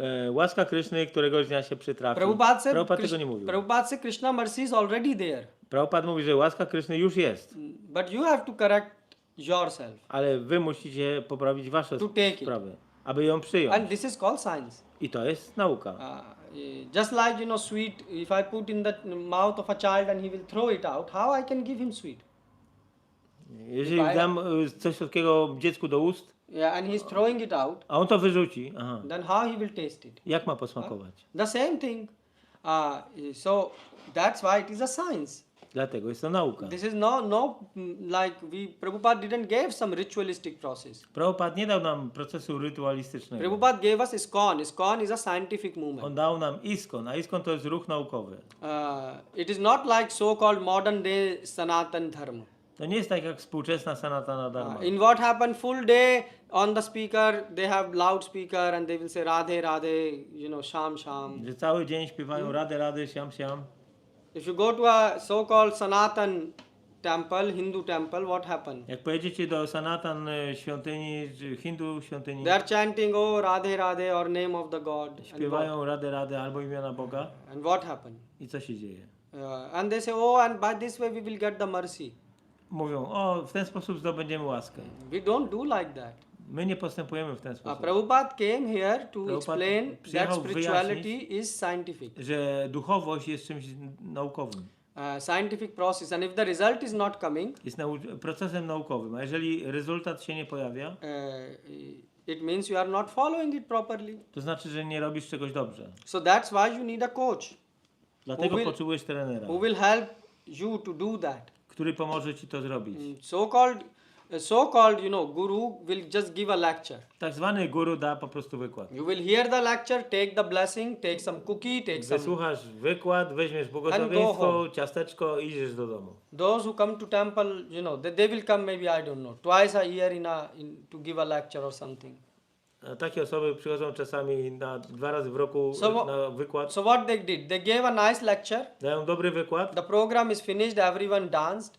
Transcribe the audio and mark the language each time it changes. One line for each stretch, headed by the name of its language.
Polish: Łaska Kryszny któregoś dnia się przytrafi.
English: Prabhupada said,
Polish: tego nie mówił.
English: Prabhupada said Krishna mercy is already there.
Polish: Prabhupada mówi, że łaska Kryszny już jest,
English: But you have to correct yourself
Polish: ale wy musicie poprawić wasze
English: to take it.
Polish: sprawy, aby ją przyjąć.
English: And this is called science.
Polish: I to jest nauka.
English: Just like, sweet, if I put in the mouth of a child and he will throw it out, how I can give him sweet?
Polish: Jeżeli dam coś słodkiego dziecku do ust,
English: Yeah, and he's throwing it out,
Polish: a on to wyrzuci,
English: then how he will taste it?
Polish: jak ma posmakować?
English: The same thing. So that's why it is a science.
Polish: Dlatego jest to nauka.
English: This is like Prabhupada didn't give some ritualistic process.
Polish: Prabhupada nie dał nam procesu rytualistycznego.
English: Prabhupada gave us ISKCON. ISKCON is a scientific movement.
Polish: On dał nam ISKCON, a ISKCON to jest ruch naukowy.
English: It is not like so-called modern day Sanatan Dharma.
Polish: To nie jest tak jak współczesna Sanatana Dharma.
English: In what happened full day on the speaker, they have loudspeaker and they will say Radhe Radhe, Sham Sham.
Polish: Że cały dzień śpiewają Rady, Rady, Siam, Siam.
English: If you go to a so-called Sanatan temple, Hindu temple, what happened?
Polish: Jak pojedziecie do Sanatan świątyni, Hindu świątyni,
English: They are chanting, oh Radhe Radhe or name of the God.
Polish: śpiewają Rady, Rady albo imiona Boga.
English: And what happened?
Polish: I co się dzieje?
English: And they say, oh, and by this way we will get the mercy.
Polish: Mówią, o, w ten sposób zdobędziemy łaskę.
English: We don't do like that.
Polish: My nie postępujemy w ten sposób.
English: Prabhupada came here to
Polish: Prabhupada
English: explain that
Polish: przyjechał
English: spirituality
Polish: wyjaśnić,
English: is scientific.
Polish: że duchowość jest czymś naukowym.
English: Scientific process, and if the result is not coming,
Polish: Jest procesem naukowym, a jeżeli rezultat się nie pojawia,
English: it means you are not following it properly.
Polish: to znaczy, że nie robisz czegoś dobrze.
English: So that's why you need a coach
Polish: Dlatego potrzebujesz trenera,
English: who will help you to do that.
Polish: który pomoże ci to zrobić.
English: So-called, guru will just give a lecture.
Polish: Tak zwany guru da po prostu wykład.
English: You will hear the lecture, take the blessing, take some cookie, take some.
Polish: Wysłuchasz wykład, weźmiesz błogosławieństwo, ciasteczko i idziesz do domu.
English: Those who come to temple, they will come maybe, I don't know, twice a year to give a lecture or something.
Polish: A takie osoby przychodzą czasami na 2 razy w roku na wykład.
English: So what they did? They gave a nice lecture.
Polish: Dają dobry wykład.
English: The program is finished, everyone danced.